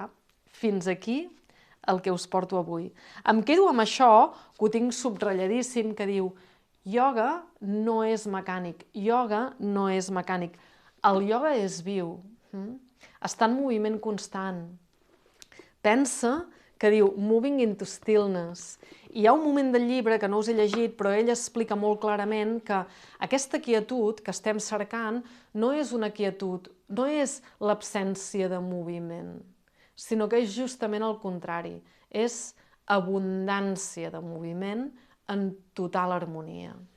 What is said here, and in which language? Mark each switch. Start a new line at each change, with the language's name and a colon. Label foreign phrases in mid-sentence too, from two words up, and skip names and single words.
Catalan: Fins aquí el que us porto avui. Em quedo amb això, que ho tinc subratlladíssim, que diu ioga no és mecànic, ioga no és mecànic. El ioga és viu, està en moviment constant. Pensa que diu
English: moving into stillness.
Catalan: I hi ha un moment del llibre que no us he llegit, però ell explica molt clarament que aquesta quietud que estem cercant no és una quietud, no és l'absència de moviment, sinó que és justament el contrari. És abundància de moviment en total harmonia.